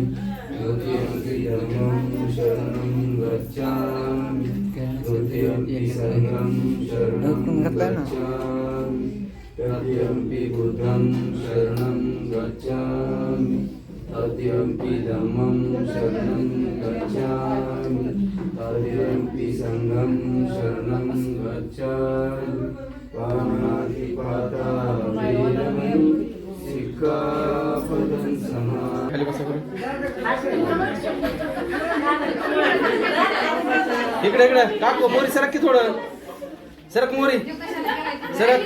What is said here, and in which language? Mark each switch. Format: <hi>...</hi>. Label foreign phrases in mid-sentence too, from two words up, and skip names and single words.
<pi>द्वितीयंपि धम्मं शरणं गच्छामि तृतीयंपि संघं शरणं गच्छामि तृतीयंपि बुद्धं शरणं गच्छामि तृतीयंपि धम्मं शरणं गच्छामि तृतीयंपि संघं शरणं गच्छामि पाणातिपाता वेरमणि सिक्खापदं समादि.</pi> <mr>खाली बसा करू. इकडे इकडे काकू मोरी सरक की थोडं सरक मोरी सरक.</mr>